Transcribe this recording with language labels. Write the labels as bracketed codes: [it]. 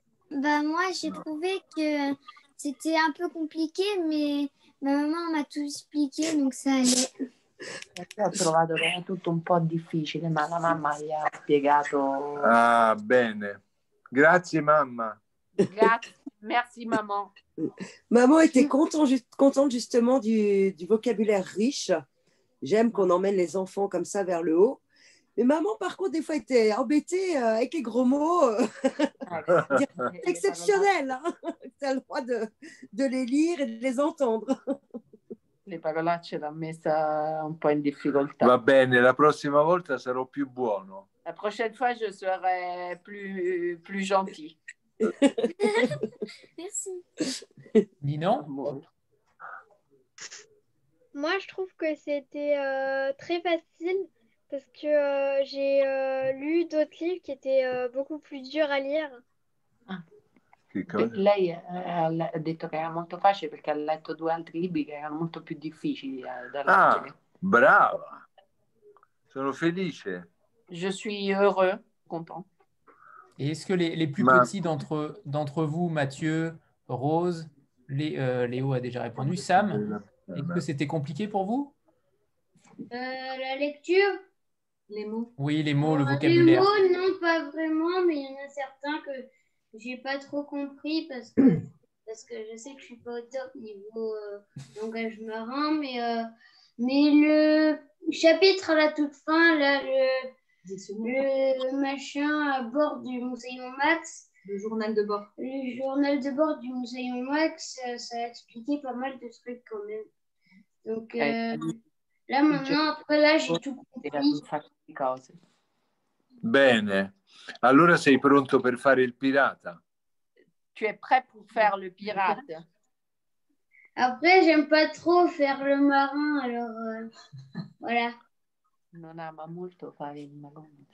[fr] Bah, moi, j'ai trouvé que c'était un peu compliqué, mais ma maman m'a tout expliqué, donc ça allait. [it] Ho trovato che era tutto un po' difficile, ma la mamma gli ha spiegato. Ah, bene. Grazie, mamma. Grazie. [fr] Merci, maman. Maman était contente justement du vocabulaire riche. J'aime qu'on emmène les enfants comme ça vers le haut. Mais maman, par contre, des fois, était embêtée avec les gros mots. C'est exceptionnel. Hein. Tu as le droit de les lire et de les entendre. [it] Le parolacce l'ha messa un po' in difficoltà. Va bene, la prossima volta sarò più buono. [fr] La prochaine fois, je serai plus gentil. Merci. Ninon? Moi, je trouve que c'était très facile parce que j'ai lu d'autres livres qui étaient beaucoup plus durs à lire. [it] Lei ha detto che era molto facile perché ha letto 2 altri libri che erano molto più difficili da leggere. Brava! Sono felice. [fr] Je suis heureux, content. Et est-ce que les plus petits d'entre vous, Mathieu, Rose, Léo a déjà répondu, Sam, est-ce que c'était compliqué pour vous? La lecture? Les mots? Oui, les mots, le vocabulaire. Les mots, non, pas vraiment, mais il y en a certains que j'ai pas trop compris parce que je sais que je suis pas au top niveau langage marin, mais le chapitre à la toute fin, là, le machin à bord du Moussaillon Max. Le journal de bord. Le journal de bord du Moussaillon Max, ça a expliqué pas mal de trucs quand même. Donc là maintenant, après là, j'ai tout compris. [it] Bene. Allora sei pronto per fare il pirata? [fr] Tu es prêt pour faire le pirate? Après, j'aime pas trop faire le marin, alors voilà. [it] Non ama molto fare il magon.